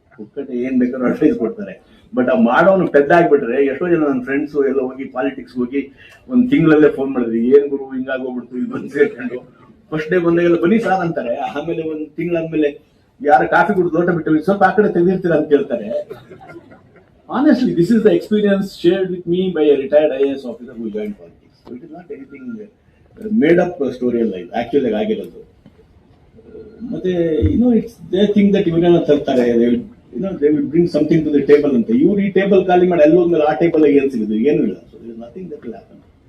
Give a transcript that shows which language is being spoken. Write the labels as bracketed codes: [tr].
[kn] ಪುಕ್ಕಟೆ ಏನ್ ಬೇಕಾದ್ರೂ ಅಡ್ವೈಸ್ ಕೊಡ್ತಾರೆ. ಬಟ್ ಆ ಮಾಡೋನು ಪೆದ್ದ ಆಗ್ಬಿಟ್ರೆ, ಎಷ್ಟೋ ಜನ ನನ್ನ ಫ್ರೆಂಡ್ಸು ಎಲ್ಲ ಹೋಗಿ ಪಾಲಿಟಿಕ್ಸ್ ಹೋಗಿ 1 ತಿಂಗಳಲ್ಲೇ ಫೋನ್ ಮಾಡಿದ್ರಿ, ಏನ್ ಗುರು ಹಿಂಗಾಗೋಗ್ಬಿಡ್ತು, ಇಲ್ಲಿ ಬಂದು ಸೇರ್ಕೊಂಡು ಫಸ್ಟ್ ಡೇ ಬಂದಾಗೆಲ್ಲ ಬನ್ನಿ ಸಾರ್ ಅಂತಾರೆ. ಆಮೇಲೆ 1 ತಿಂಗಳಾದ್ಮೇಲೆ ಯಾರ ಕಾಫಿ ಕುಡಿದು ಲೋಟ ಬಿಟ್ಟು ಸ್ವಲ್ಪ ಆ ಕಡೆ ತೆಗೆದಿರ್ತೀರಾ ಅಂತ ಕೇಳ್ತಾರೆ. [en] Honestly, this is the experience shared with me by a retired IAS officer who joined politics. So it is not anything made up story [kn] ಅಲ್ಲ, ಇದು ಆಕ್ಚುಲಿ ಆಗಿರೋದು. [en] ಮತ್ತೆ it's they think that [kn] ಇವರೇನೋ ತರ್ತಾರೆ, [en] They will bring something to the table ಅಂತ. [kn] ಇವ್ರು ಈ table ಖಾಲಿ ಮಾಡಿ ಎಲ್ಲೋದ್ಮೇಲೆ ಆ ಟೇಬಲ್ ಏನ್ ಸಿಗುತ್ತೆ, ಏನೂ ಇಲ್ಲ. [en] So is nothing that will happen.